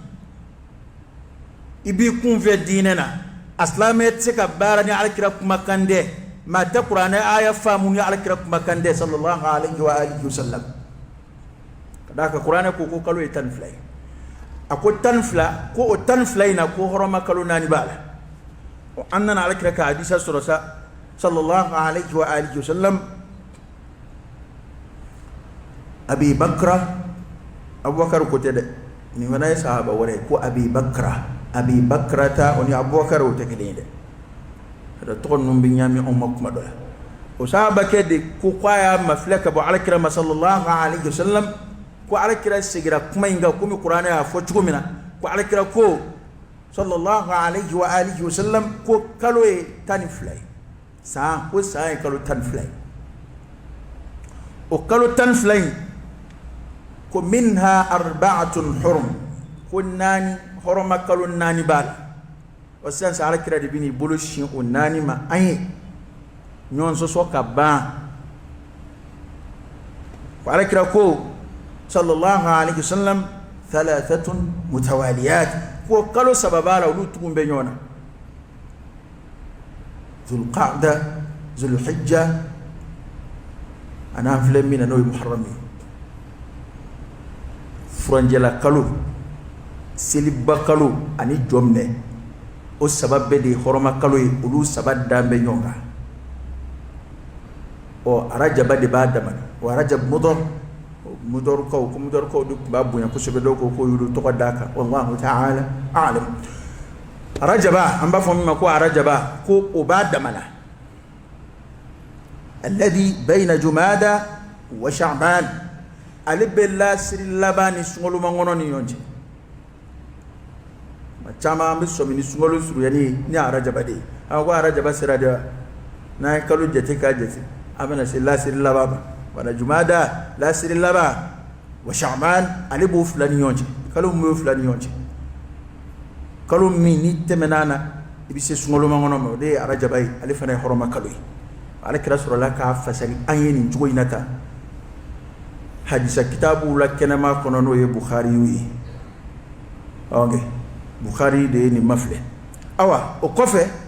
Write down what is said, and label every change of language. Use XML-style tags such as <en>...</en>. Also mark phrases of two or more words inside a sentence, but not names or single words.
<bm>i b'i kunfɛ diinɛ na asilamɛ tɛ se ka baara ni Alakira kumakan tɛ maa tɛ kuranɛ aya faamu ni Alakira kumakan tɛ</bm> <ar>صلى الله عليه وعلى آله وسلم</ar> <bm>ka d'a kan kuranɛ ko kalo ye 12 ye a ko 12 ko o 12 in na ko hɔrɔma kalo 4 b'a la an nana Alakira ka hadisa sɔrɔ sa</bm> <ar>صلى الله عليه وعلى آله وسلم</ar> <bm>Abi Bakra Abubakar ko tɛ dɛ nin fana ye sahaba wɛrɛ ko Abi Bakrata oni Abubakar o tɛ kelen ye dɛ ada tɔgɔ ninnu bɛ ɲami anw ma kuma dɔ la o sahaba kɛ de ko k'a y'a mafilɛ ka bɔ Alakira ma</bm> <ar>صلى الله عليه وسلم</ar> <bm>ko Alakira segira kuma in kan komi kuranɛ y'a fɔ cogo min na ko Alakira ko</bm> <ar>صلى الله عليه وعلى آله وسلم</ar> <bm>ko kalo ye 12 ye san ko san ye kalo 12 ye o kalo 12 in ko</bm> <ar>منها أربعة حرم</ar> <bm>ko naani hɔrɔma kalo 4 b'a la o sisan sa Alakira de bɛn'i bolo sin o 4 ma an ye ɲɔgɔn sɔsɔ ka ban ko Alakira ko</bm> <ar>صلى الله عليه وسلم ثلاثة متواليات</ar> <bm>ko kalo 3 b'a la olu tugun bɛ ɲɔgɔn na Dhul-Qa'da Dhul-Hijja an'an filɛ min na n'o ye Muharram ye furanjɛla kalo seliba kalo ani jɔminɛ o 3 bɛɛ de ye hɔrɔma kalo ye olu 3 dan bɛ ɲɔgɔn kan ɔ Arajaba de b'a dama o Arajab Mudɔrkaw ko Mudɔrkaw de tun b'a bonya kosɛbɛ dɔw ko y'olu tɔgɔ d'a kan</bm> <ar>والله تعالى أعلم</ar> <bm>Arajaba an b'a fɔ min ma ko Arajaba ko o b'a dama na</bm> <ar>الذي بين جمادى وشعبان</ar> <bm>ale bɛ lasiri laban ni sunkalo kɔnɔ ni ɲɔgɔn cɛ caman bɛ sɔmi ni sunkalo suruyani ni Arajaba de ye ko Arajaba sera de n'an ye kalo jate k'a jate an bɛna se lasiri laban ma wala Jumada lasiri laban wa Sha'ban ale b'o 2 ni ɲɔgɔn cɛ kalo min b'o 2 ni ɲɔgɔn cɛ kalo min ni tɛmɛna na i bɛ se sunkalo kɔnɔ ma o de ye Arajaba ye ale fana ye hɔrɔma kalo ye Alakira sɔrɔla k'a fasali an ye nin cogo in na tan hadisa kitabu la kɛnɛma kɔnɔ n'o ye Bukhari ye ok Bukhari de ye nin mafilɛ awa o kɔfɛ</bm>